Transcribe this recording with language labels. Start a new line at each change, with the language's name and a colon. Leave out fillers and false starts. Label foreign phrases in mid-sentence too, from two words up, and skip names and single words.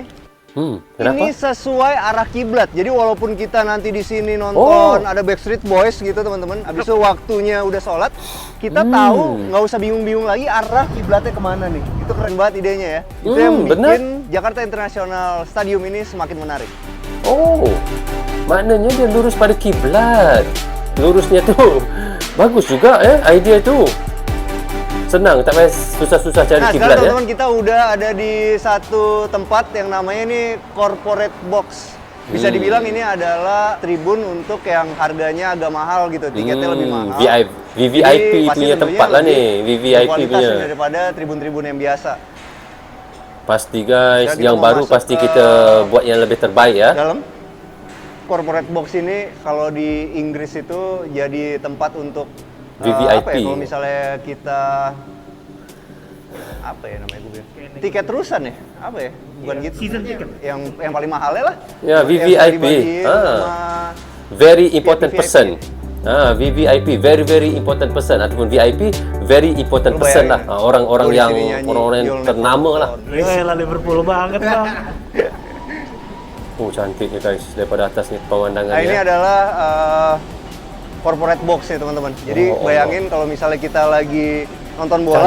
Indonesian: Kenapa? Ini sesuai arah kiblat. Jadi walaupun kita nanti di sini nonton ada Backstreet Boys gitu teman-teman, habis itu waktunya udah sholat, kita tahu nggak usah bingung-bingung lagi arah kiblatnya kemana nih. Itu keren banget idenya ya. Itu yang bikin Jakarta International Stadium ini semakin menarik.
Malay: Oh, maknanya dia lurus pada kiblat. Lurusnya tu bagus juga idea tu. Senang, tak payah susah-susah cari
Indonesian: Nah,
Malay: kiblat
Indonesian: sekarang ya. teman-teman kita udah ada di satu tempat yang namanya ini
English: corporate box.
Indonesian: Bisa dibilang ini adalah tribun untuk yang harganya agak mahal gitu, tiketnya lebih mahal. VVIP Jadi, pasti punya tentunya tempat lah lebih nih, VVIP berkualitas punya. daripada tribun-tribun yang biasa. Pasti guys, Jadi yang kita mau baru masuk pasti ke kita buat yang lebih terbaik ya. Dalam
English: corporate box
Indonesian: ini kalau di Inggris itu jadi tempat untuk VVIP. apa ya, kalau misalnya kita apa ya namanya gue bilang? Tiket terusan ya? Apa ya? Bukan gitu.
English: Season ticket.
Indonesian: Yang paling mahalnya lah. Ya, Yang VVIP. bisa dibagiin sama
English: Very important
Indonesian: VVIP. person.
English: VVIP, very important person, ataupun VIP, very important
Indonesian: Lu person bayangin lah. ya. Orang-orang Gua di yang sini nyanyi, orang-orang yang You'll Never ternama lah. Lah Liverpool banget bang.
Malay: Oh, cantik ni guys, daripada atas ni pemandangannya.
Indonesian: Nah, ini adalah
English: corporate box
Indonesian: ya teman-teman. Jadi bayangin kalau misalnya kita lagi nonton bola,